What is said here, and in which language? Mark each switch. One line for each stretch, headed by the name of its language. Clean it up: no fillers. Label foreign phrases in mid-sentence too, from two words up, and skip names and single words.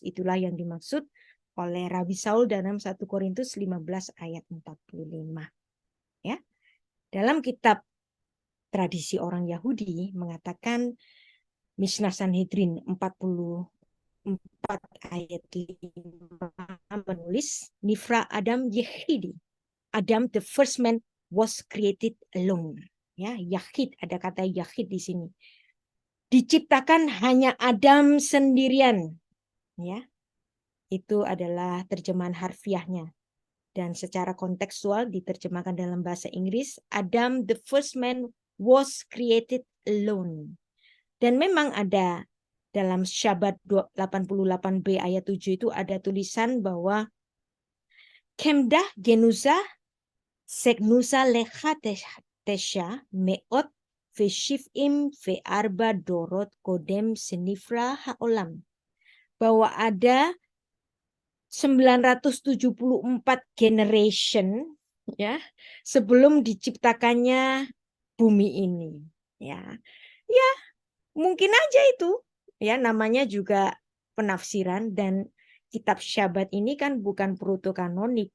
Indonesian: Itulah yang dimaksud oleh Rabi Saul dalam 1 Korintus 15 ayat 45. Ya. Dalam kitab tradisi orang Yahudi mengatakan Mishnah Sanhedrin 44 ayat 5 menulis
Hebrew: נברא אדם יחידי.
English: Adam, the first man, was created alone.
Indonesian: Ya, yahid, ada kata yahid di sini. Diciptakan hanya Adam sendirian. Ya, itu adalah terjemahan harfiahnya. Dan secara kontekstual diterjemahkan dalam bahasa Inggris,
English: Adam the first man was created alone.
Indonesian: Dan memang ada dalam Syabat 88b ayat 7 itu ada tulisan bahwa
Hebrew: חמדה גנוזה שגנוזה לך תשע מאות ושבעים וארבעה דורות קודם שנברא העולם.
Indonesian: Bahwa ada 974 generation ya sebelum diciptakannya bumi ini. Ya. Ya, mungkin aja itu. Ya, namanya juga penafsiran dan kitab Syabat ini kan bukan protokanonik.